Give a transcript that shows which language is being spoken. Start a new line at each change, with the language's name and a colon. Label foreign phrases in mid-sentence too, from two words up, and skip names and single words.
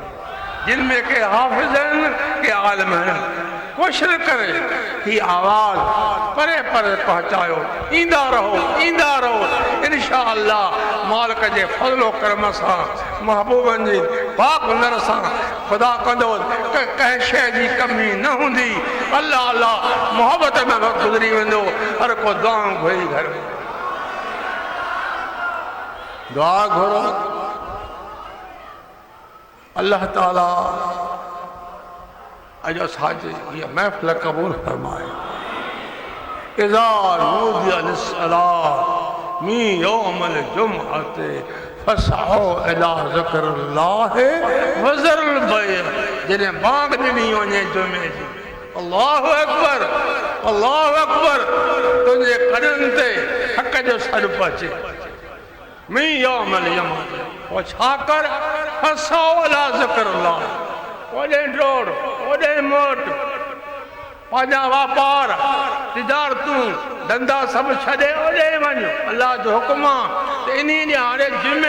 Sindhi: जिनमें के हाफ़िज़ आहिनि के आलिम आहिनि कोशिशि करे ही आवाज़ परे परे पहुचायो ईंदा रहो
Arabic: إن شاء الله
Sindhi: मालिक जे फज़लो करम सां महबूबनि जी पाक हुनर सां खुदा कंदो कंहिं शइ जी कमी न हूंदी अल्लाह अल्लाह मोहब्बत में वक़्तु गुज़री वेंदो हर को दुआऊं घुरी घर में दुआ घुरो
Arabic: الله تعالى
Sindhi: अॼु असांजी हीअ महफ़िल क़बूल फरमाए
Arabic: إذا نودي للصلاة من يوم الجمعة فاسعوا إلى ذكر الله وذروا البيع
Sindhi: जॾहिं बांग ॾिनी वञे जुमे जी अल्लाहु अकबर तुंहिंजे कॾनि ते हक़ जो सॾु अचे
Arabic: من يوم الجمعة
Sindhi: पोइ छा कर
Arabic: فاسعوا إلى ذكر الله
Sindhi: ओॾे डोड़ ओॾे मोट पंहिंजा वापार तिजारतूं धंधा सभु छॾे ओॾे वञ अल्लाह जो हुकुम आहे त इन ॾियारे जुमे